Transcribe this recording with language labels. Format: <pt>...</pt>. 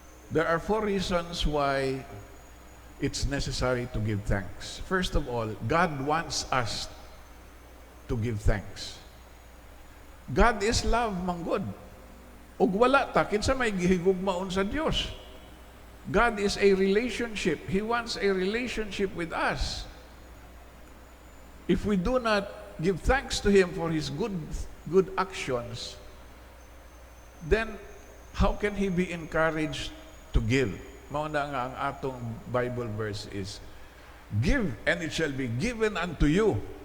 <en>There are 4 reasons why it's necessary to give thanks. First of all, God wants us to give thanks. God is love, manggod.</en> <ceb>Ug wala ta kinsa may gihigugmaon sa Dios.</ceb> <en>God is a relationship. He wants a relationship with us. If we do not give thanks to Him for His good actions, then how can He be encouraged to give?</en> <ceb>Mauna nga ang atong</ceb> <en>Bible verse is, give and it shall be given unto you.</en>